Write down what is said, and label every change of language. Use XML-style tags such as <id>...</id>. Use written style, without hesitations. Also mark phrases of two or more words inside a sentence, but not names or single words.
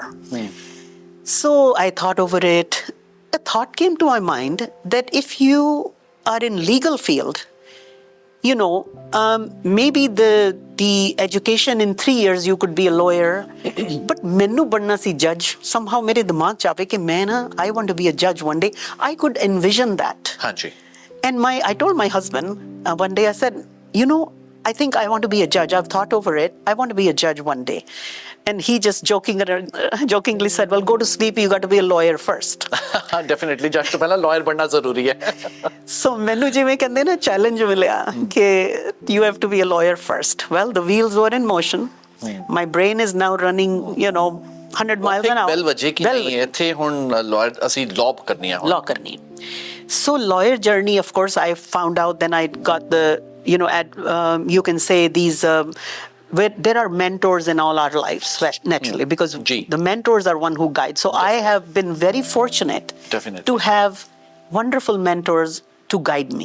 <en>So I thought over it. A thought came to my mind that if you are in legal field, maybe the education in 3 years you could be a lawyer, but</en> <pa>ਮੈਨੂੰ ਬਣਨਾ ਸੀ</pa> <en>judge. Somehow</en> <pa>ਮੇਰੇ ਦਿਮਾਗ਼ 'ਚ ਆਵੇ ਕਿ ਮੈਂ</pa> <en>I want to be a judge one day. I could envision that. And I told my husband one day, I said, I think I want to be a judge. I've thought over it. I want to be a judge one day. And he just jokingly said, well, go to sleep. You got to be a lawyer first.</en> <pa>Definitely, ਜੱਜ ਤੋਂ ਪਹਿਲਾਂ ਲਾਇਰ ਬਣਨਾ ਜ਼ਰੂਰੀ ਹੈ. So ਮੈਨੂੰ ਜਿਵੇਂ ਕਹਿੰਦੇ ਨਾ challenge ਮਿਲਿਆ ਕਿ</pa> <en>you have to be a lawyer first. Well, the wheels were in motion. My brain is now running, 100 miles an hour.</en> <pa>ਬੈਲ ਵਜੇ ਕੀ ਨਹੀਂ ਹੈ ਇੱਥੇ ਹੁਣ ਲਾਇਰ ਅਸੀਂ ਲਾਅ ਕਰਨੀ ਹੈ ਲਾਅ ਕਰਨੀ.</pa> <en>So lawyer journey, of course, I found out. Then I got the, you can say these, where there are mentors in all our lives, naturally, because the mentors are one who guide. So I have been very fortunate Definitely. to have wonderful mentors to guide me.</en>